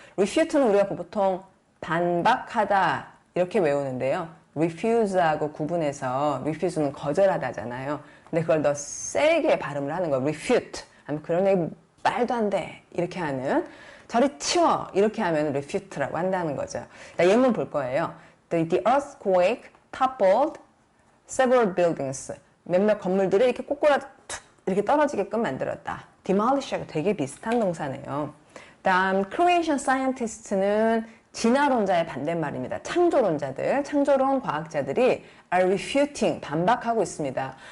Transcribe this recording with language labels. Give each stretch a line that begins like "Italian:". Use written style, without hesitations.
Korean: refute는 우리가 보통 반박하다 이렇게 외우는데요. refuse하고 구분해서 refuse는 거절하다잖아요. 근데 그걸 더 세게 발음을 하는 거예요. refute 하면 그런 얘기 말도 안 돼 이렇게 하는 저리 치워 이렇게 하면 refute라고 한다는 거죠. 예문 볼 거예요.
English: The earthquake toppled several buildings.
Korean: 몇몇 건물들을 이렇게 꼬꾸라 툭 이렇게 떨어지게끔 만들었다. demolish하고 되게 비슷한 동사네요. 다음 creation scientist는 진화론자의 반대말입니다. 창조론자들, 창조론 과학자들이 are refuting, 반박하고 있습니다.